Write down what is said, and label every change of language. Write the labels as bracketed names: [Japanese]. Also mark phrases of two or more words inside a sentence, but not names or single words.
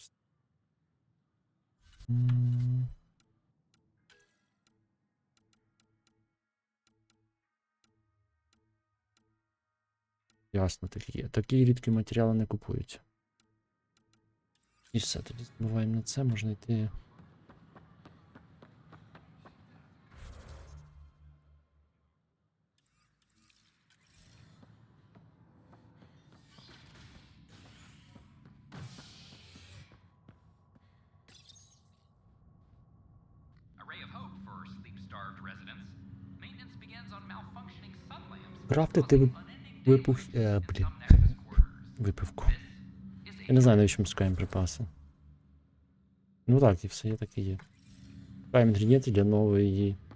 [Ukrainian] Ясно, такі рідкі матеріали не купуються. І все, тоді забуваємо на це, можна йти. [English] Array of hope for sleep-starved residents. Maintenance begins on malfunctioning sun lamps. [Ukrainian] Крафтити випивку. Я не знаю, навіщо ми шукаємо припаси. Ну так, і все є, так і є. Шукаємо інгредієнти для нової.